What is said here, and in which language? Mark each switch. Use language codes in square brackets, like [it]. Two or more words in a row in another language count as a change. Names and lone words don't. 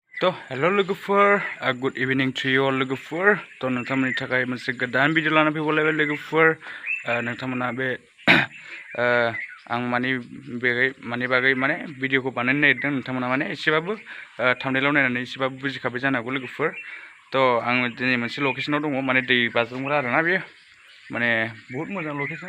[brx] तो हेलो लोगोफोर [en] good evening to you all [brx] लोगोफोर तो नोंथांमोननि थाखाय मोनसे गोदान भिडिअ लाना फैबावलायबाय लोगोफोर नोंथांमोना बे आं मानि बागै माने भिडिअखौ बानायनो नागिरदों नोंथांमोना माने एसेबाबो थाम्बनेइलाव नायनानै एसेबाबो बुजिखाबाय जानो हागौ लोगोफोर तो आं दिनै मोनसे लकेसनाव दङ माने दै बाज्रुमग्रा आरोना बेयो माने बहुत मोजां लकेसन